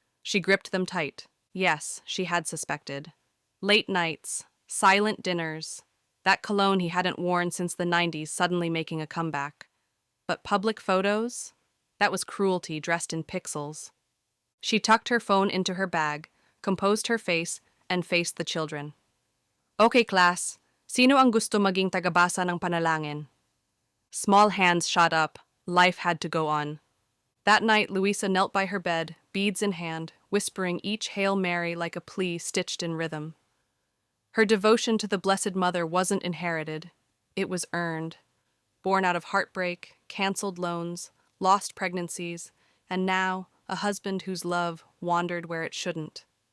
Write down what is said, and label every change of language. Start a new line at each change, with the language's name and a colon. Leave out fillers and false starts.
English: She gripped them tight. Yes, she had suspected. Late nights, silent dinners, that cologne he hadn't worn since the 90s suddenly making a comeback. But public photos? That was cruelty dressed in pixels. She tucked her phone into her bag, composed her face, and faced the children. "Okay, class.
Filipino: Sino ang gusto maging tagabasa ng panalangin?"
English: Small hands shot up. Life had to go on. That night, Luisa knelt by her bed, beads in hand, whispering each Hail Mary like a plea stitched in rhythm. Her devotion to the Blessed Mother wasn't inherited. It was earned. Born out of heartbreak, canceled loans, lost pregnancies, and now a husband whose love wandered where it shouldn't.